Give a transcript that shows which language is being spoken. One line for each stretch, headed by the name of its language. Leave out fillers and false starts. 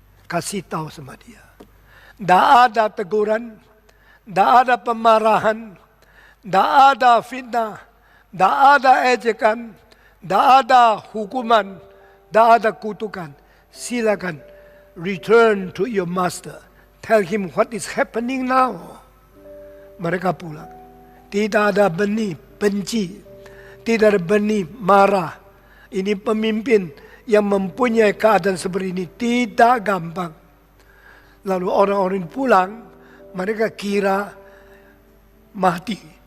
Indonesian: Kasih tahu sama dia. Tidak ada teguran, tidak ada pemarahan, tidak ada fitnah, tidak ada ejekan, tidak ada hukuman, tidak ada kutukan. Silakan
English: return to your master. Tell him what is happening now.
Indonesian: Mereka pulang. Tidak ada benih benci, tidak ada benih marah. Ini pemimpin yang mempunyai keadaan seperti ini tidak gampang. Lalu orang-orang pulang, mereka kira mati.